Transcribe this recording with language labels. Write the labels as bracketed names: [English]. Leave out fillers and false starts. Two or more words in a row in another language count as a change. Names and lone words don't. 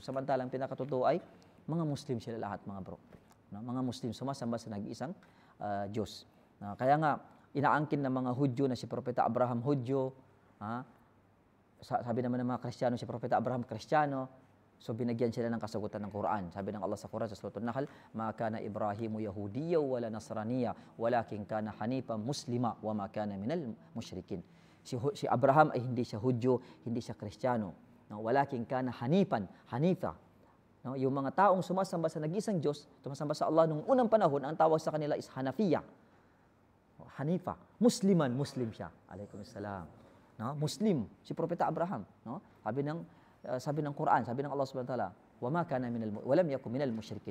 [Filipino] Samantalang pinakatotoo ay mga Muslim sila lahat, mga bro. No? Mga Muslim sumasamba sa nag-iisang Diyos. Kaya nga, inaangkin ng mga Hudyo na si Propeta Abraham Hudyo. Sabi naman ng mga Kristiyano, si Propeta Abraham Kristiyano. So binagyan sila ng kasagutan ng Quran. Sabi ng Allah sa Quran sa Surah An-Nahl, [Arabic] "ما كان إبراهيم يهوديا ولا نصرانيا ولكن كان حنيفا مسلما وما كان من المشركين." [Filipino] Si Abraham ay hindi siya Hudyo, hindi siya Kristiyano. No, [Arabic] ولكن كان حنيفا. [Filipino] No, yung mga taong sumasamba sa nag-isang Diyos, sumasamba sa Allah nung unang panahon, ang tawag sa kanila is Hanafiya. Hanifa, Muslim siya. Alaikumussalam. No, Muslim si Propeta Abraham, no? Sabi ng Quran, sabi ng Allah [Arabic] سبحانه وتعالى, "وما كان ولم يكن من المشركين."